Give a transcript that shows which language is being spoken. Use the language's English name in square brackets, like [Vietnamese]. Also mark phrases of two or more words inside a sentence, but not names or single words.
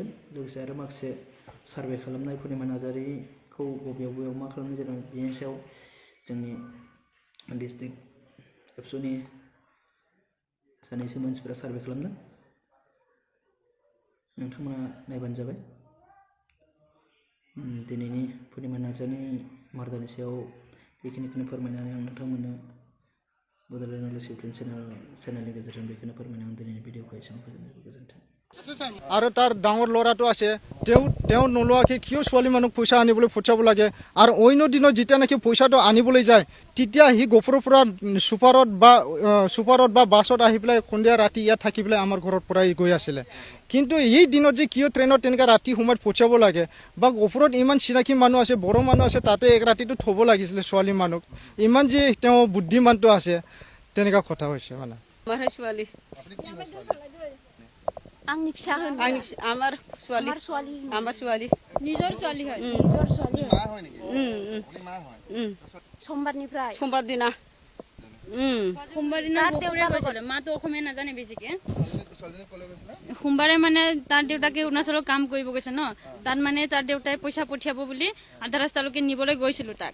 [Bodo] लोगोसे आरो माखासे सार्भे खालामनाय पुर्निमा नार्जारिखौ बबेयाव बबेयाव मा खालामनाय जादों बेनि सायाव जोंनि डिस्ट्रिक्ट एबसुनि सानैसो मानसिफोरा सार्भे खालामदों, नोंथांमोना नायबानो जाबाय। दिनैनि पुर्निमा नार्जारिनि मार्डारनि सायाव बेखिनिखौनो फोरमायनानै आं नोंथांमोननो बड'लेण्ड नलेज [English] YouTube channel [Bodo] गेजेरजों बेखौनो फोरमायना आं दिनैनि भिडिअखौ एसेयावनो फोजोबनाय गोजोन्थों। [Assamese] আৰু তাৰ ডাঙৰ ল'ৰাটো আছে, তেওঁ নোলোৱাকৈ কিয় ছোৱালী মানুহক পইচা আনিবলৈ পঠিয়াব লাগে? আৰু অন্য দিনত যেতিয়া নেকি পইচাটো আনিবলৈ যায় তেতিয়া সি গহপুৰৰ পৰা চুপাৰত বা বাছত আহি পেলাই সন্ধিয়া ৰাতি ইয়াত থাকি পেলাই আমাৰ ঘৰৰ পৰাই গৈ আছিলে। কিন্তু এই দিনত যে কিয় ট্ৰেইনত তেনেকৈ ৰাতি সময়ত পঠিয়াব লাগে? বা গহপুৰত ইমান চিনাকি মানুহ আছে, বড়ো মানুহ আছে, তাতে এক ৰাতিটো থ'ব লাগিছিলে ছোৱালী মানুহক। ইমান যে তেওঁ বুদ্ধিমানটো আছে, তেনেকুৱা কথা হৈছে মানে। [Bodo] आंनि फिसा होनो [Assamese] আমাৰ ছোৱালী নিজৰ ছোৱালী হয় সোমবাৰনিफ्राय সোমবাৰ দিনা গহপুৰে গৈছিলে। মাতো অসমীয়া নাজানে বেছিকে। সোমবাৰে মানে তাৰ দেউতাকে অৰুণাচলত কাম কৰিব গৈছে ন, তাত মানে তাৰ দেউতাই পইচা পঠিয়াব বুলি আধা ৰাস্তালৈকে নিবলৈ গৈছিলো তাক।